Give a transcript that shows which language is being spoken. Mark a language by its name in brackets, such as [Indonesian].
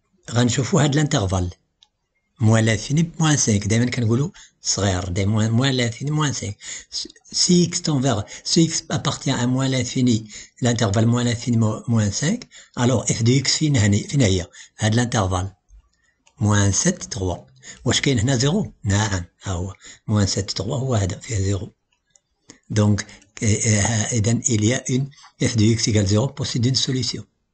[Arabic] غنشوفو هاد الانترفال موال لانفيني بموان 5 دايما كنقولو صغير دايما موال لانفيني موان 5. [French] si x tend vers si x appartient à moins l'infini l'intervalle moins l'infini moins 5 alors f de x [Arabic] فين هي هاد الانترفال [French] moins 7 3. [Arabic] واش كاين هنا 0؟ نعم ها هو moins 7 3 هو هذا فيه 0. [French] donc [Arabic] إذن [French] il y a une f de x égale 0 possède une solution.